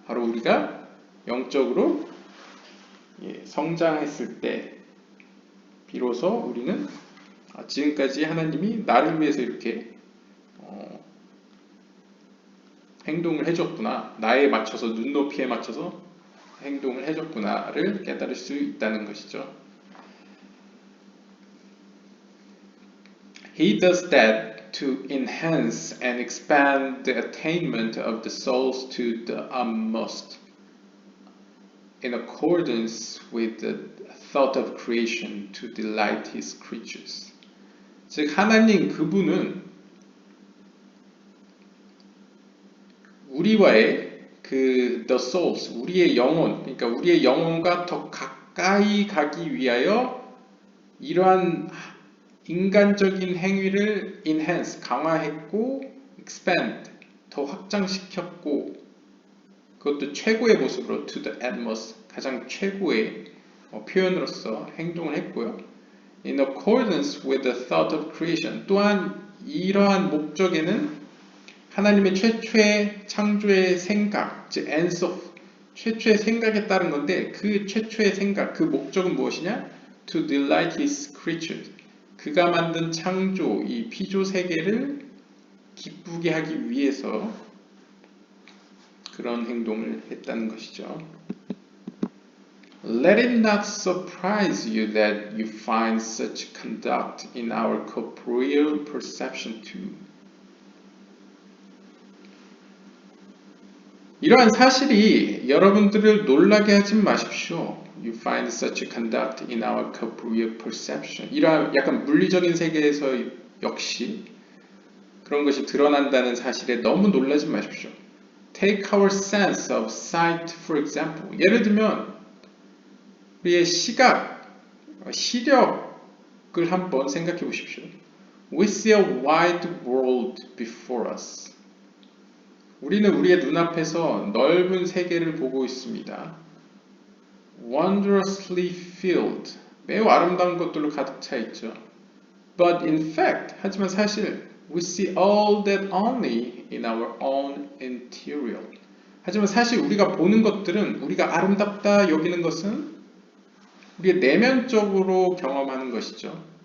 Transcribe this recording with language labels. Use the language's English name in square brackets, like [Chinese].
[Korean] 바로 우리가 영적으로 성장했을 때 비로소 우리는 지금까지 하나님이 나를 위해서 이렇게 행동을 해줬구나, 나에 맞춰서, 눈높이에 맞춰서 행동을 해줬구나를 깨달을 수 있다는 것이죠. [English] He does that to enhance and expand the attainment of the souls to the utmost, in accordance with the thought of creation to delight his creatures. [Korean] 즉 하나님 그분은 우리와의 [English] the souls, [Korean] 우리의 영혼, 그러니까 우리의 영혼과 더 가까이 가기 위하여 이러한 인간적인 행위를 enhance, 강화했고, expand, 더 확장시켰고, 그것도 최고의 모습으로 [English] to the utmost, [Korean] 가장 최고의 표현으로서 행동을 했고요. [English] In accordance with the thought of creation, [Korean] 또한 이러한 목적에는 하나님의 최초의 창조의 생각, 즉 엔소프, 최초의 생각에 따른 건데 그 최초의 생각, 그 목적은 무엇이냐? [English] To delight his creatures. [Korean] 그가 만든 창조, 이 피조 세계를 기쁘게 하기 위해서 그런 행동을 했다는 것이죠. [English] Let it not surprise you that you find such conduct in our corporeal perception too. [Korean] 이러한 사실이 여러분들을 놀라게 하지 마십시오. [English] You find such conduct in our corporeal perception. [Korean] 이러한 약간 물리적인 세계에서 역시 그런 것이 드러난다는 사실에 너무 놀라지 마십시오. [English] Take our sense of sight, for example. [Korean] 예를 들면 우리의 시각, 시력을 한번 생각해 보십시오. [English] We see a wide world before us. [Korean] 우리는 우리의 눈앞에서 넓은 세계를 보고 있습니다. [English] Wondrously filled, [Korean] 매우 아름다운 것들로 가득 차 있죠. [English] But in fact, [Korean] 하지만 사실 [English] we see all that only in our own interior. [Korean] 하지만 사실 우리가 보는 것들은, 우리가 아름답다 여기는 것은 우리의 내면적으로 경험하는 것이죠.